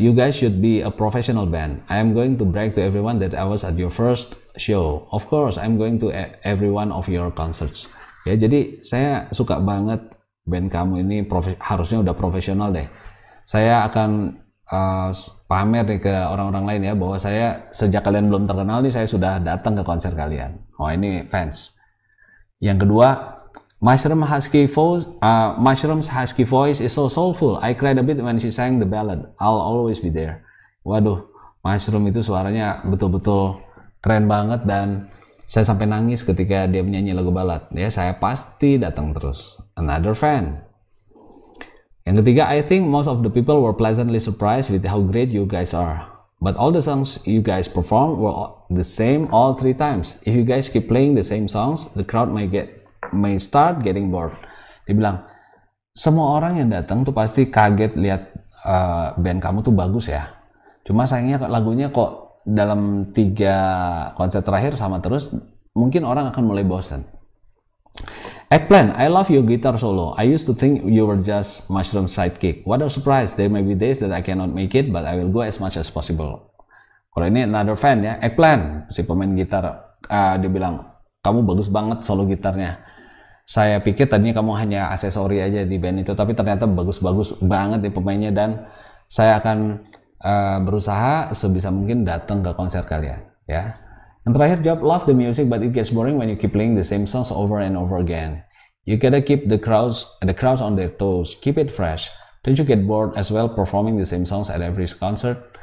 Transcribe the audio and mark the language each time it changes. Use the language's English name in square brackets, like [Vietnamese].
[English] You guys should be a professional band. I am going to brag to everyone that I was at your first show. Of course, I'm going to every one of your concerts. [Indonesian] Ya, jadi saya suka banget band kamu ini harusnya udah profesional deh. Saya akan pamer nih ke orang-orang lain ya, bahwa saya sejak kalian belum terkenal nih, saya sudah datang ke konser kalian. Oh, ini fans. Yang kedua, [English] Mushroom's husky voice is so soulful. I cried a bit when she sang the ballad. I'll always be there. [Indonesian] Waduh, Mushroom itu suaranya betul-betul keren banget dan saya sampai nangis ketika dia menyanyi lagu balad, ya saya pasti datang terus. [English] Another fan. [Indonesian] Yang ketiga, [English] I think most of the people were pleasantly surprised with how great you guys are. But all the songs you guys perform were the same all 3 times. If you guys keep playing the same songs, the crowd may start getting bored. [Indonesian] Dia bilang, semua orang yang datang tuh pasti kaget lihat band kamu tuh bagus ya. Cuma sayangnya lagunya kok dalam 3 konser terakhir sama terus, mungkin orang akan mulai bosan. [English] Eggplant, I love your guitar solo. I used to think you were just mushroom sidekick. What a surprise. There may be days that I cannot make it, but I will go as much as possible. [Indonesian] Kalau ini [English] another fan [Indonesian] ya, Eggplant, si pemain gitar, dia bilang, kamu bagus banget solo gitarnya. Saya pikir tadinya kamu hanya aksesori aja di band itu, tapi ternyata bagus-bagus banget nih pemainnya, dan saya akan berusaha sebisa mungkin datang ke konser kalian. Ya. Yang terakhir jawab, [English] love the music but it gets boring when you keep playing the same songs over and over again. You gotta keep the crowds on their toes, keep it fresh. Don't you get bored as well performing the same songs at every concert?